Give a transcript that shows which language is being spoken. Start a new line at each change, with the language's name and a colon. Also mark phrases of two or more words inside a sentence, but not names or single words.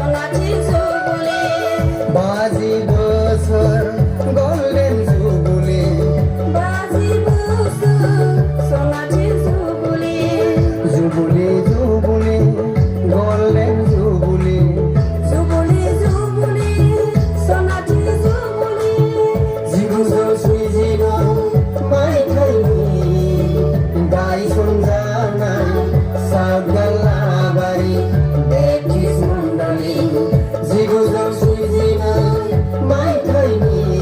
Bodo: बाजि बोसोर
English: golden jubilee jubilee jubilee golden jubilee
Bodo: जिगुजौ स्निजिगु मायथाइनि गायसनजानाय सातगालाबारि बेप्टिस्ट मण्डली जिगुजौ स्निजिनै मायथाइनि